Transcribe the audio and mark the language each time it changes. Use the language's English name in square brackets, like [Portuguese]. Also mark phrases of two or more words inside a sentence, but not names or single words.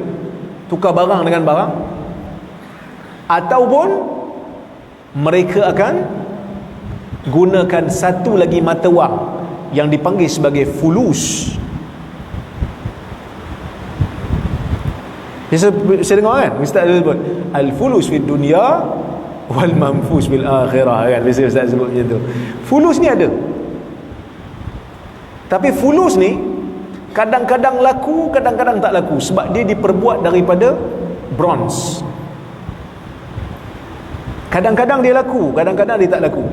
[Malay] Tukar barang dengan barang. Ataupun mereka akan gunakan satu lagi mata wang yang dipanggil sebagai fulus. Saya dengar kan Ustaz sebut [Arabic] الفلوس في الدنيا والمنفوس بالآخرة [Malay] kan. Biasa Ustaz sebut macam tu. Fulus ni ada. Tapi fulus ni kadang-kadang laku, kadang-kadang tak laku, sebab dia diperbuat daripada bronze. Kadang-kadang dia laku, kadang-kadang dia tak laku.